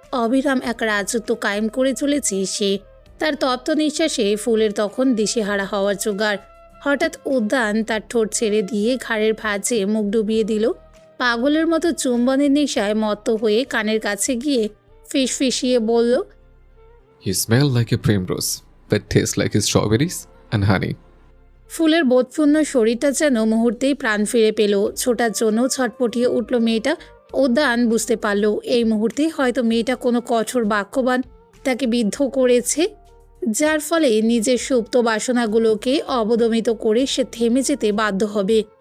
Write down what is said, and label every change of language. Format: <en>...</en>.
<bn>অবিরাম এক রাজত্ব কায়েম করে চলেছে সে। তার তপ্ত নিঃশ্বাসে ফুলের তখন দিশেহারা হওয়ার জোগাড়। হঠাৎ উদ্যান তার ঠোঁট ছেড়ে দিয়ে ঘাড়ের ভাঁজে মুখ ডুবিয়ে দিল। পাগলের মতো চুম্বনের নেশায় মত্ত হয়ে কানের কাছে গিয়ে ফিসফিসিয়ে বলল,</bn> <en>You smell like a primrose, but taste like strawberries and honey.</en> <bn>ফুলের বোধশূন্য শরীরটা যেন মুহূর্তেই প্রাণ ফিরে পেল। ছোটার জন্য ছটপটিয়ে উঠল মেয়েটা। উদ্যান বুঝতে পারল এই মুহূর্তে হয়তো মেয়েটা কোনো কঠোর বাক্যবান তাকে বিদ্ধ করেছে, যার ফলে নিজের সুপ্ত বাসনাগুলোকে অবদমিত করে সে থেমে যেতে বাধ্য হবে।</bn>